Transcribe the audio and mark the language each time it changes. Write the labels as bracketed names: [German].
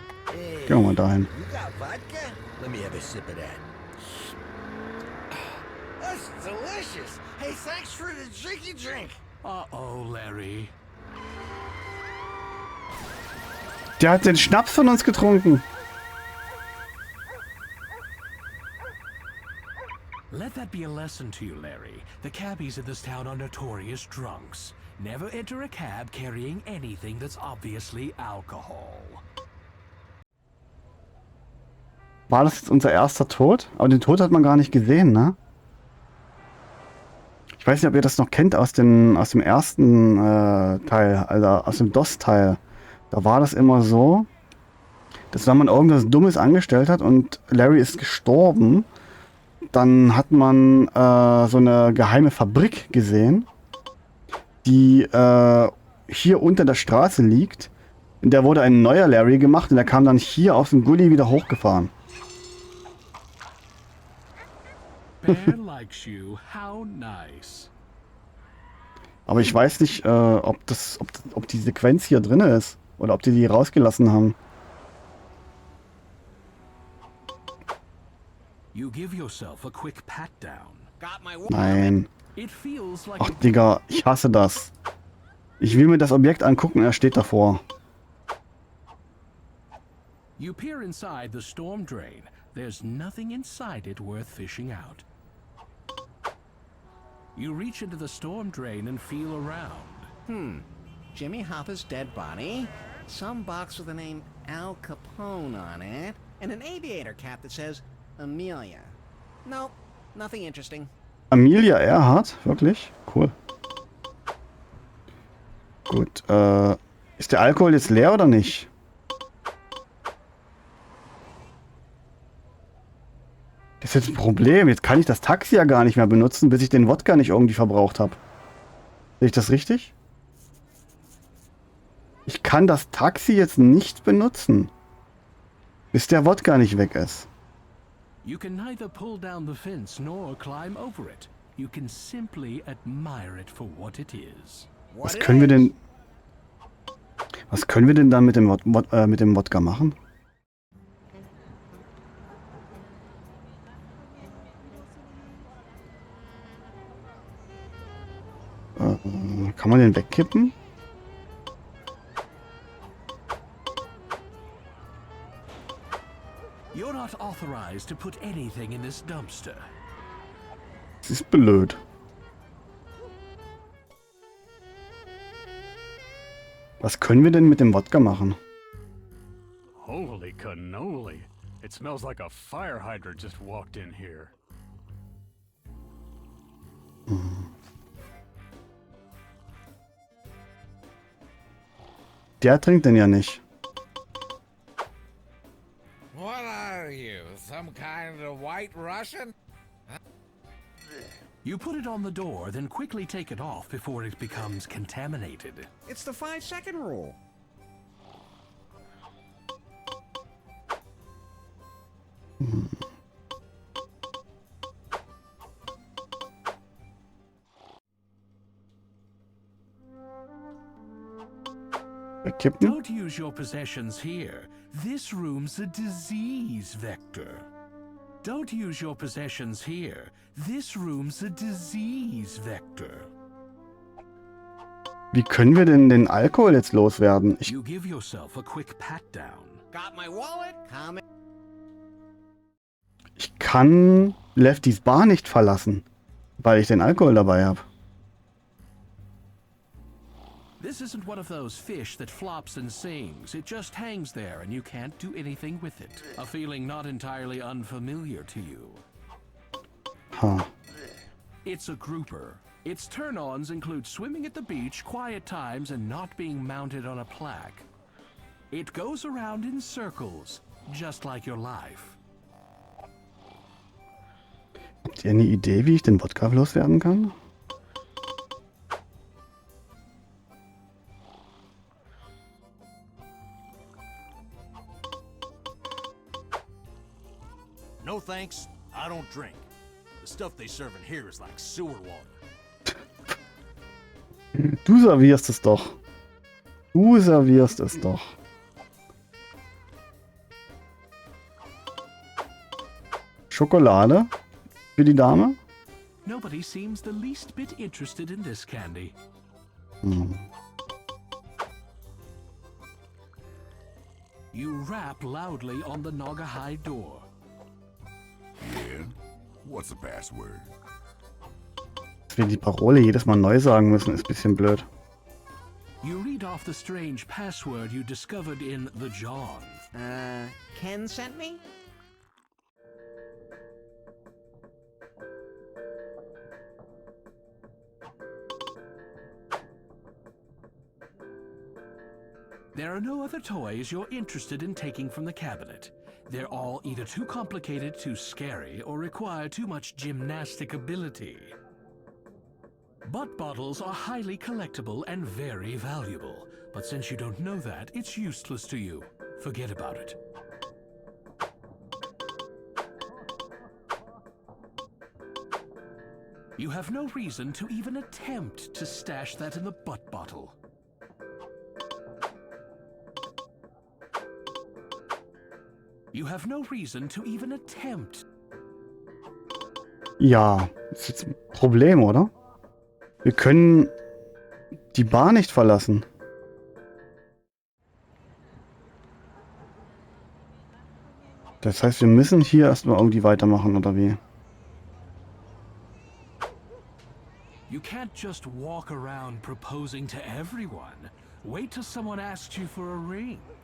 [English] Hey, [German] Gehen wir mal dahin. [English] you got vodka? Let me have a sip of that. That's delicious. Hey, thanks for the drinky drink. Uh-oh, Larry. [German] Der hat den Schnaps von uns getrunken. [English] Let that be a lesson to you, Larry. The cabbies in this town are notorious drunks. Never enter a cab carrying anything that's obviously alcohol. [German] War das jetzt unser erster Tod? Aber den Tod hat man gar nicht gesehen, ne? Ich weiß nicht, ob ihr das noch kennt aus dem ersten Teil, also aus dem DOS-Teil. Da war das immer so, dass wenn man irgendwas Dummes angestellt hat und Larry ist gestorben, dann hat man so eine geheime Fabrik gesehen, die hier unter der Straße liegt. In der wurde ein neuer Larry gemacht und der kam dann hier aus dem Gully wieder hochgefahren. [English] Bear likes you. How nice. [German] Aber ich weiß nicht, ob die Sequenz hier drin ist oder ob die rausgelassen haben. [English] You give yourself a quick pat down. Got my wallet. [German] Nein. [English] It feels like [German] Ach, Digga, ich hasse das. Ich will mir das Objekt angucken und er steht davor. [English] you peer inside the storm drain. There's nothing inside it worth fishing out. You reach into the storm drain and feel around. Jimmy Hoffa's dead body, some box with the name Al Capone on it, and an aviator cap that says Amelia. Nope, nothing interesting. [German] Amelia Earhart? Wirklich? Cool. Gut, ist der Alkohol jetzt leer oder nicht? Das ist jetzt ein Problem. Jetzt kann ich das Taxi ja gar nicht mehr benutzen, bis ich den Wodka nicht irgendwie verbraucht habe. Sehe ich das richtig? Ich kann das Taxi jetzt nicht benutzen, bis der Wodka nicht weg ist. [English] You can neither pull down the fence nor climb over it. You can simply admire it for what it is. [German] Was können wir denn... Was können wir denn dann mit dem Wodka machen? Kann man den wegkippen? [English] You're not authorized to put anything in this dumpster. [German] Das ist blöd. Was können wir denn mit dem Wodka machen? [English] Holy cannoli. It smells like a fire hydrant just walked in here. [German] Der trinkt den ja nicht. [English] What are you, some kind of white Russian? You put it on the door, then quickly take it off before it becomes contaminated. It's the 5-second rule. [German] Wegkippen? [English] Don't use your possessions here. This room's a disease vector. Don't use your possessions here. This room's a disease vector. [German] Wie können wir denn den Alkohol jetzt loswerden? [English] You give yourself a quick pat down. Got my wallet? Comment. [German] Ich kann Lefty's Bar nicht verlassen, weil ich den Alkohol dabei habe. [English] This isn't one of those fish that flops and sings. It just hangs there and you can't do anything with it. A feeling not entirely unfamiliar to you. Ha. It's a grouper. Its turn-ons include swimming at the beach, quiet times, and not being mounted on a plaque. It goes around in circles, just like your life. [German] Habt ihr eine Idee, wie ich den Wodka loswerden kann? [English] No thanks, I don't drink. The stuff they serve in here is like sewer water. [German] Du servierst es doch. Du servierst es doch. Schokolade für die Dame. [English] Nobody seems the least bit interested in this candy. Hm. You rap loudly on the Naugahyde door. Yeah? What's the password? [German] Dass wir die Parole jedes Mal neu sagen müssen, ist ein bisschen blöd. [English] You read off the strange password you discovered in the John. Ken sent me? There are no other toys you're interested in taking from the cabinet. They're all either too complicated, too scary, or require too much gymnastic ability. Butt bottles are highly collectible and very valuable, but since you don't know that, it's useless to you. Forget about it. You have no reason to even attempt to stash that in the butt bottle. You have no reason to even attempt. [German] Ja, ist jetzt ein Problem, oder? Wir können die Bar nicht verlassen. Das heißt, wir müssen hier erstmal irgendwie weitermachen, oder wie? [English] You can't just walk around proposing to everyone. Wait till someone asks you for a ring.